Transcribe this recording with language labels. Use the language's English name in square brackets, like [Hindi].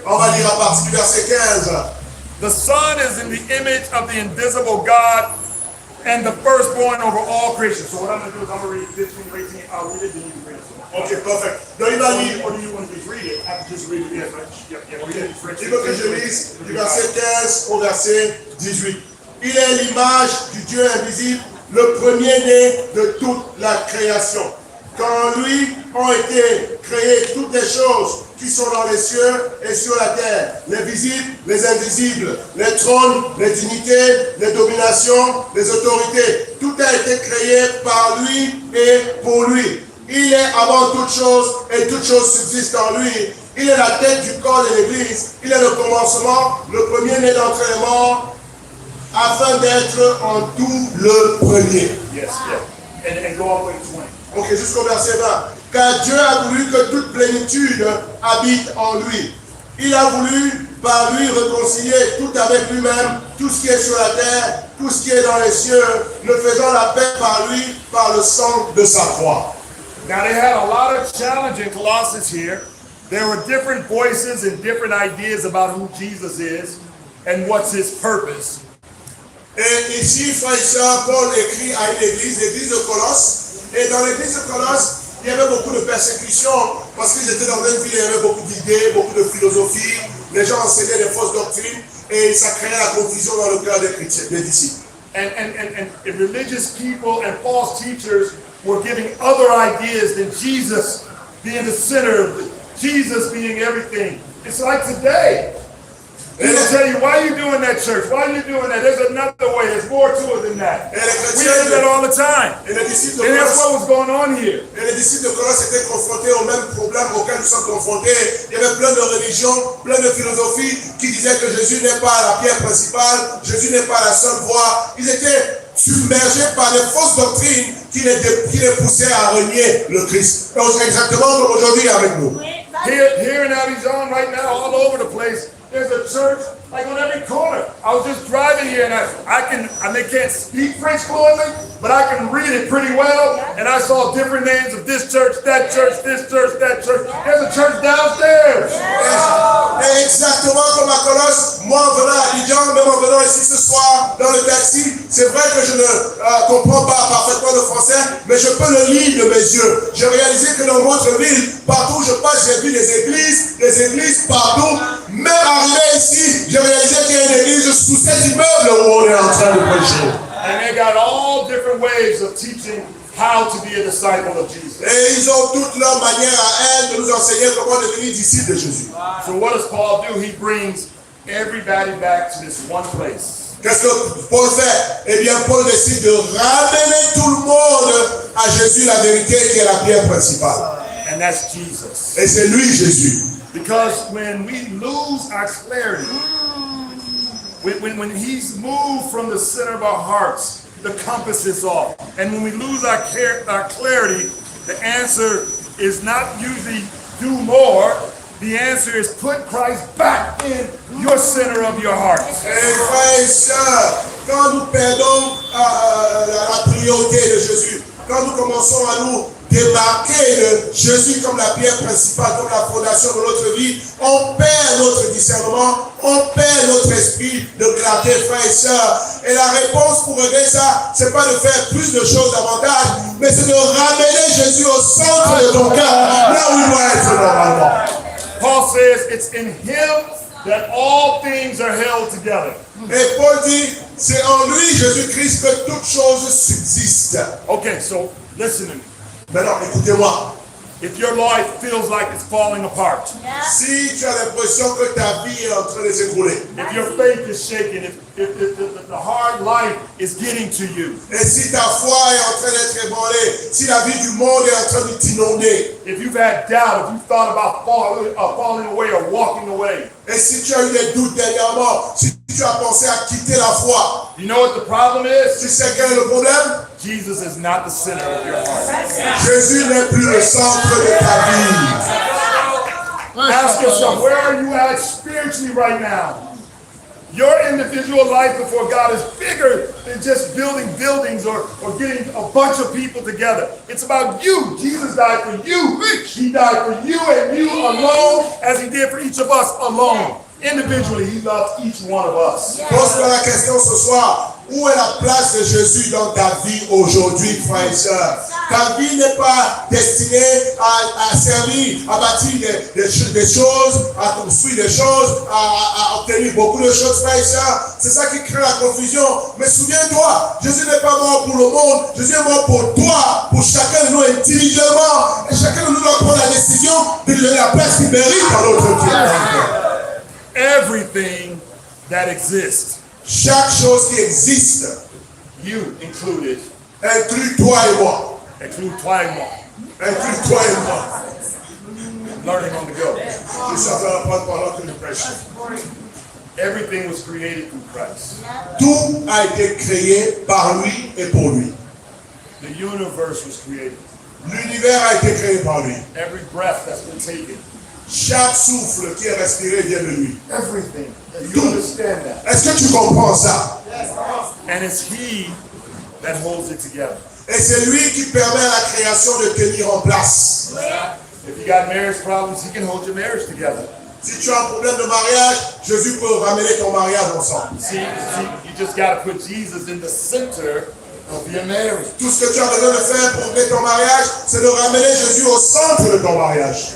[French] On va lire à partir du verset 15. [English] The Son is in the image of the invisible God and the firstborn over all creation. So what I'm going to do is I'm going to read 15 or 18. I'll read it, then you can read it. [French] Ok, parfait. Donc il va lire. [English] Or do you want to just read it? I can just read it. Yeah, read it. [French] Il veut que je lise du verset 15 au verset 18. Il est l'image du Dieu invisible, le premier-né de toute la création. Qu'en lui ont été créées toutes les choses qui sont dans les cieux et sur la terre, les visibles, les invisibles, les trônes, les dignités, les dominations, les autorités. Tout a été créé par lui et pour lui. Il est avant toute chose et toute chose subsiste en lui. Il est la tête du corps de l'Église. Il est le commencement, le premier-né d'entre les morts, afin d'être en tout le premier. [English] Yes, yeah. And go all the way to 20. [French] Ok, jusqu'au verset 20. Car Dieu a voulu que toute plénitude habite en lui. Il a voulu par lui réconcilier tout avec lui-même, tout ce qui est sur la terre, tout ce qui est dans les cieux, ne faisant la paix par lui, par le sang de sa croix. [English] Now they had a lot of challenge in Colossus here. There were different voices and different ideas about who Jesus is and what's his purpose. [French] Et ici, frère et sœur, Paul écrit à une église, l'église de Colosse. Et dans l'église de Colosse, il y avait beaucoup de persécutions parce qu'ils étaient dans une ville, il y avait beaucoup d'idées, beaucoup de philosophie. Les gens enseignaient des fausses doctrines et ça créait la confusion dans le cœur des chrétiens, des disciples. [English] And religious people and false teachers were giving other ideas than Jesus being the center, Jesus being everything. It's like today. They will tell you, why are you doing that, church? Why are you doing that? There's another way. There's more to it than that. We hear that all the time. [French] Et les disciples [English] And [French] de [English] that's [French] Colosse, [English] what was going on here. [French] et les disciples de Colosse étaient confrontés au même problème auquel nous sommes confrontés. Il y avait plein de religions, plein de philosophies qui disaient que Jésus n'est pas la pierre principale, Jésus n'est pas la seule voie. Ils étaient submergés par les fausses doctrines qui les poussaient à renier le Christ. Et exactement comme aujourd'hui avec nous. [English] Here in Abidjan right now, all over the place, there's a church like on every corner. I was just driving here and I can't speak French fluently, but I can read it pretty well. And I saw different names of this church, that church, this church, that church. There's a church downstairs. [French] Et exactement comme à Colosse, moi en venant à Abidjan, me même en venant ici ce soir dans le taxi, c'est vrai que je ne comprends pas parfaitement le français, mais je peux le lire de mes yeux. J'ai réalisé que dans votre ville, partout où je passe, j'ai vu des églises partout. Même arrivé ici, j'ai réalisé qu'il y a une église sous cet immeuble où on est en train de prêcher. [English] And they got all different ways of teaching how to be a disciple of Jesus. [French] Et ils ont toute leur manière à elles de nous enseigner comment devenir disciples de Jésus. [English] So what does Paul do? He brings everybody back to this one place. [French] Qu'est-ce que Paul fait? Eh bien, Paul décide de ramener tout le monde à Jésus, la vérité qui est la pierre principale. [English] And that's Jesus. [French] Et c'est lui, Jésus. [English] Because when we lose our clarity, when he's moved from the center of our hearts, the compass is off. And when we lose our clarity, the answer is not usually do more. The answer is put Christ back in your center of your heart. [French] Et frères et sœurs, quand nous perdons la priorité de Jésus, quand nous commençons à nous démarquer de Jésus comme la pierre principale, comme la fondation de notre vie, on perd notre discernement, on perd notre esprit de clarté, frères et sœurs. Et la réponse pour régler ça, c'est pas de faire plus de choses davantage, mais c'est de ramener Jésus au centre de ton cœur, là où il doit être normalement. [English] Paul says it's in him that all things are held together. [French] Et Paul dit, c'est en lui, Jésus-Christ, que toutes choses subsistent. [English] Okay, so listen to me. [French] Maintenant, écoutez-moi. [English] If your life feels like it's falling apart, [French] Si tu as l'impression que ta vie est en train de s'écrouler, [English] if your faith is shaken, if the hard life is getting to you, [French] et si ta foi est en train d'être ébranlée, si la vie du monde est en train de t'inonder, [English] if you've had doubt, if you've thought about falling away or walking away, [French] et si tu as eu des doutes dernièrement, si tu as pensé à quitter la foi, [English] you know what the problem [French] tu [English] is? [French] sais quel est le problème? [English] Jesus is not the center of your heart. [French] Jésus n'est plus le centre de ta vie. [English] Ask yourself, where are you at spiritually right now? Your individual life before God is bigger than just building buildings or getting a bunch of people together. It's about you. Jesus died for you. He died for you and you alone, as he did for each of us alone. Individually, he loved each one of us. [French] Pose-toi la question ce soir. Où est la place de Jésus dans ta vie aujourd'hui, frères et sœurs? Ta vie n'est pas destinée à servir, à bâtir des choses, à construire des choses, à obtenir beaucoup de choses, frères et sœurs. C'est ça qui crée la confusion. Mais souviens-toi, Jésus n'est pas mort pour le monde. Jésus est mort pour toi, pour chacun de nous individuellement. Et chacun de nous doit prendre la décision de lui donner la place qu'il mérite dans notre vie. [English] Everything that exists, [French] Chaque chose qui existe, [English] you included, [French] inclut toi et moi. include toi et moi, Inclut toi et moi. [English] learning on the go. [French] Je suis en train d'apprendre pendant que nous prêchons. [English] Everything was created through Christ. [French] Tout a été créé par lui et pour lui. [English] The universe was created. [French] L'univers a été créé par lui. [English] Every breath that's been taken. [French] Chaque souffle qui est respiré vient de lui. [English] Everything. You understand that? [French] Est-ce que tu comprends ça? [English] And it's he that holds it together. [French] Et c'est lui qui permet à la création de tenir en place. [English] If you got marriage problems, he can hold your marriage together. [French] Si tu as un problème de mariage, Jésus peut ramener ton mariage ensemble. [English] See, you just got to put Jesus in the center of your marriage. [French] Tout ce que tu as besoin de faire pour régler ton mariage, c'est de ramener Jésus au centre de ton mariage.